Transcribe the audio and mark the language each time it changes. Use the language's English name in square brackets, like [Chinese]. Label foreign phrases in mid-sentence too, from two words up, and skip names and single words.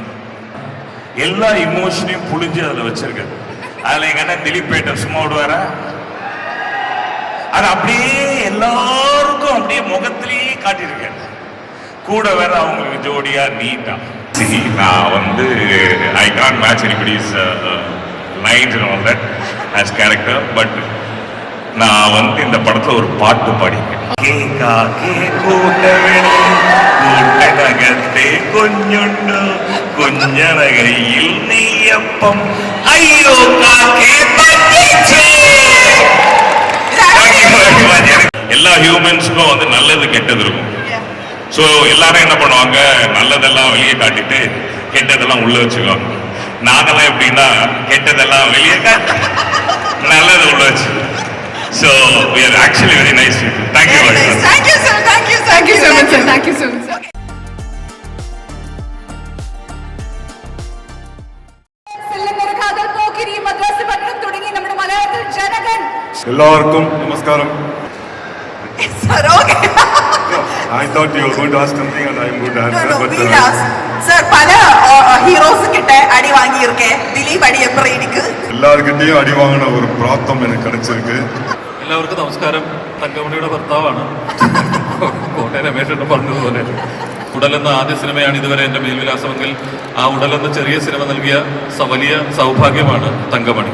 [Tamil] எல்லா இமோஷனையும் புளிஞ்சு அதுல வச்சிருக்க. அதுல எங்க அண்ணன் திலீப்பேட்டை சும்மா விடுவார, அது அப்படியே எல்லாருக்கும் அப்படியே முகத்திலேயே காட்டியிருக்கேன். கூட வேற அவங்களுக்கு ஜோடியா நீட்டா. நான் வந்து [English] I can't match anybody's lines and all that. as character, [Tamil] but நான் வந்து இந்த படத்துல ஒரு பாட்டு பாடியிருக்கேன். [Malayalam] കേക്കാ കേക്കൂട്ടവനെ കൂട്ടനകത്തെ കുഞ്ഞുണ്ടു കുഞ്ഞറകയിൽ നെയ്യപ്പം അയ്യോ കാക്കേ പറ്റിച്ചേ. [Tamil] எல்லா ஹியூமன்ஸுக்கும் வந்து நல்லது கெட்டது இருக்கும். ஸோ எல்லாரும் என்ன பண்ணுவாங்க, நல்லதெல்லாம் வெளியே காட்டிட்டு கெட்டதெல்லாம் உள்ள வச்சுக்குவாங்க. நாங்கெல்லாம் எப்படின்னா கெட்டதெல்லாம் வெளியே காட்டி நல்லது உள்ள வச்சு. [English] ஸோ we are actually very nice people. Thank you very much. Thank you, sir. Thank you, sir. Thank you so much, sir. Thank you so much, sir. [Malayalam] എല്ലാവർക്കും നമസ്കാരം. [English] Sir, okay. I thought you were going to ask something and I am going to answer. No, but we asked. Sir, [Tamil] பல ஹீரோஸ் கிட்ட அடி வாங்கியிருக்கேன். திலீப் அடி எப்படி இருக்கு? [Malayalam] എല്ലാവർക്കിട്ടേയും അടി വാങ്ങണ ഒരു പ്രാപ്തം എനിക്ക് கிடைச்சிருக்கு. എല്ലാവർക്കും നമസ്കാരം. തങ്കമണിയുടെ ഭർത്താവാണ്. കോട്ടയം രമേശൻ പറഞ്ഞതുപോലെ ഉടലെന്ന ആദ്യ സിനിമയാണ് ഇതുവരെ എൻ്റെ മേൽവിലാസമെങ്കിൽ ആ ഉടലെന്ന ചെറിയ സിനിമ നൽകിയ വലിയ സൗഭാഗ്യമാണ് തങ്കമണി.